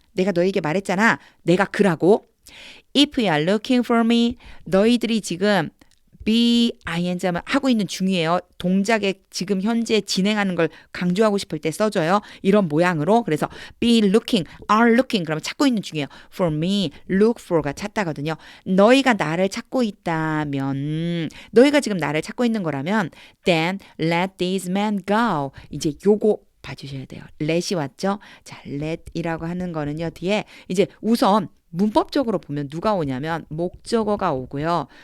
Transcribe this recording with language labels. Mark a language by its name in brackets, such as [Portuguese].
[Korean] 내가 너희에게 말했잖아. 내가 그라고. [English] If you are looking for me, [Korean] 너희들이 지금 be ing 하면 하고 있는 중이에요. 동작에 지금 현재 진행하는 걸 강조하고 싶을 때 써줘요. 이런 모양으로. 그래서 be looking, are looking 그러면 찾고 있는 중이에요. for me, look for가 찾다거든요. 너희가 나를 찾고 있다면 너희가 지금 나를 찾고 있는 거라면 [English] then let these men go. [Korean] 이제 요거 봐주셔야 돼요. let이 왔죠? 자, let이라고 하는 거는요. 뒤에 이제 우선 문법적으로 보면 누가 오냐면 목적어가 오고요.